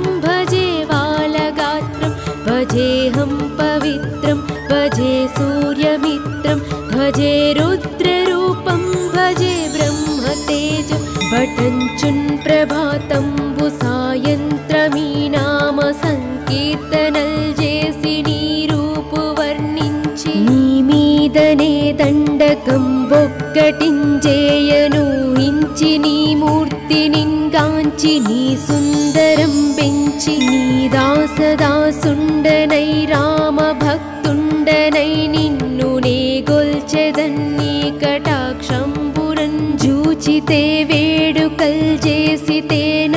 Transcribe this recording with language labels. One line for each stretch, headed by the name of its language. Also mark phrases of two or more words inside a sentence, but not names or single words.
Sanskrit: भजे वालगात्रं भजेऽहं पवित्रं भजे सूर्यमित्रं भजे रुद्ररूपं भजे ब्रह्मतेजं
Telugu: బటంచున్ ప్రభాతంబు సాయంత్రమీ నామ సంకీర్తనల్ జేసి నీరూపు వర్ణించి నీ మీదనే దండకం బొక్కటించేయనూహించి నీ మూర్తి నింగాంచి నీ సుందరం పెంచి నీ దాసదాసుండనై రామ భక్తుండనై నిన్ను నే గొల్చెదన్ని కటాక్షంబురన్ జూచితే వేడుకల్ చేసితే నా